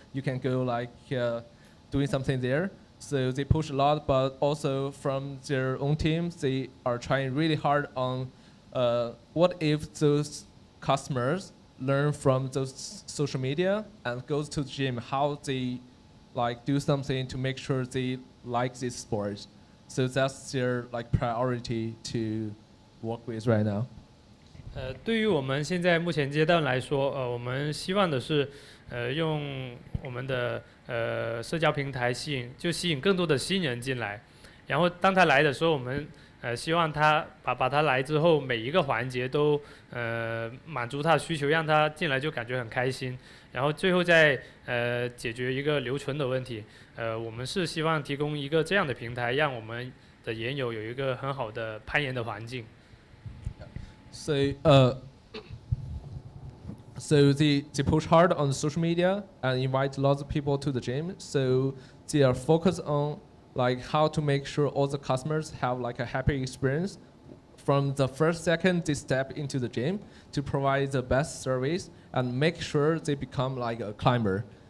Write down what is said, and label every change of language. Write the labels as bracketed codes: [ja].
[en] You can go like doing something there. So they push a lot, but also from their own team, they are trying really hard on what if those customers learn from those social media and goes to the gym, how they like do something to make sure they like this sport. So that's their like priority to work with right now. [zh] 对于我们现在目前阶段来说，我们希望的是，用我们的社交平台吸引更多的新人进来，然后当他来的时候，我们希望他把他来之后每一个环节都满足他的需求，让他进来就感觉很开心，然后最后再解决一个留存的问题。我们是希望提供一个这样的平台，让我们的研友有一个很好的攀岩的环境。 [en] So they push hard on social media and invite lots of people to the gym. So they are focused on like how to make sure all the customers have like a happy experience from the first second they step into the gym to provide the best service and make sure they become like a climber.